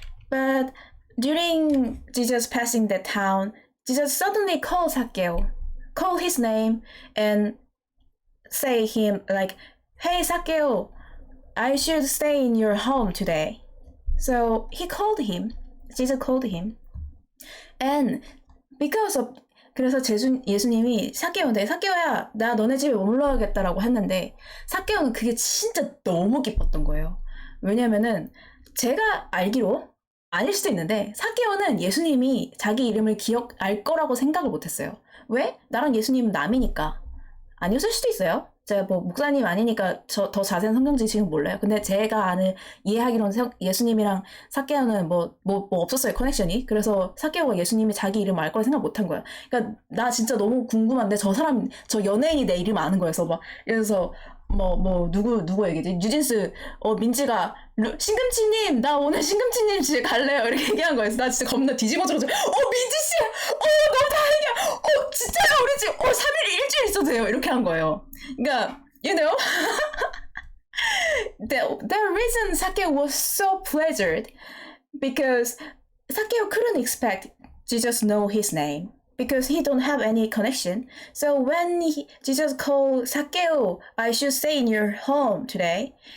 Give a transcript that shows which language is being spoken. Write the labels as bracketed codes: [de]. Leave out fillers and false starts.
[en] But during Jesus passing that town, Jesus suddenly called [ko] 삭개오, [en] call his name and say him like, hey 삭개오, I should stay in your home today. So Jesus called him. And because of [ko] 그래서 예수님이 삭개오한테 삭개오야 나 너네 집에 머물러야겠다라고 했는데 삭개오는 그게 진짜 너무 기뻤던 거예요. 왜냐면은 제가 알기로 아닐 수도 있는데 삭개오는 예수님이 자기 이름을 알 거라고 생각을 못했어요. 왜? 나랑 예수님은 남이니까. 아니었을 수도 있어요. 제가 뭐 목사님 아니니까 더 자세한 성경지 지금 몰라요. 근데 제가 이해하기로는 예수님이랑 삭개오는 뭐 없었어요, 커넥션이. 그래서 삭개오가 예수님이 자기 이름 알 거라 생각 못한 거야. 그러니까 나 진짜 너무 궁금한데 저 연예인이 내 이름 아는 거여서 그래서 누구 얘기지? 뉴진스, 민지가, 신금치님, 나 오늘 신금치님 집에 갈래요. 이렇게 얘기한 거였어. 나 진짜 겁나 뒤집어져가지고, 민지씨! 너무 다행이야! 진짜요? 우리 집, 3일, 일주일 있어도 돼요. 이렇게 한 거예요. 그러니까, [en] the reason [ko] 삭개오 [en] was so pleasured, because [ko] 삭개오 [en] couldn't expect Jesus know his name. Because he don't have any connection. So when Jesus called [ko] 삭개오, [en] I should stay in your home today.